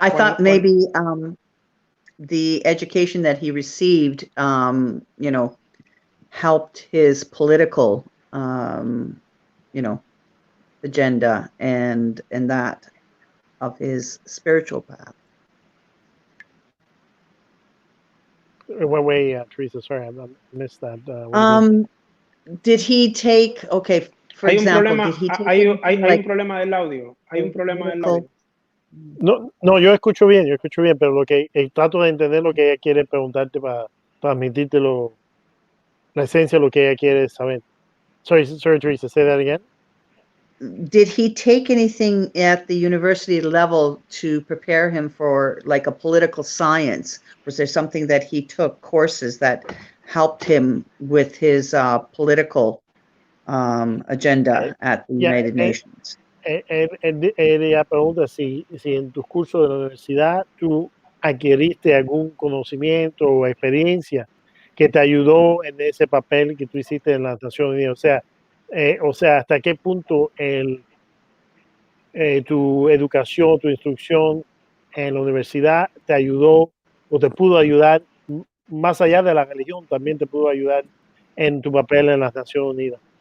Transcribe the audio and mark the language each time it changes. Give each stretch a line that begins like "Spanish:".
English: I thought maybe the education that he received, helped his political, agenda and that of his spiritual path. In what way, Teresa? Sorry, I missed that. Did he take, for example, did he take
Spanish: hay un problema del audio. Hay un problema del audio. No, yo escucho bien, pero lo que trato de entender lo que ella quiere preguntarte para transmitirte la esencia de lo que ella quiere saber.
English: Sorry, Teresa, say that again. Did he take anything at the university level to prepare him for like a political science? Was there something that he took, courses that helped him with his political agenda at the United Nations?
Spanish: Ella pregunta si en tu curso de la universidad tú adquiriste algún conocimiento o experiencia que te ayudó en ese papel que tú hiciste en las Naciones Unidas. O sea, hasta qué punto tu educación, tu instrucción en la universidad te ayudó o te pudo ayudar más allá de la religión, también te pudo ayudar en tu papel en las Naciones Unidas.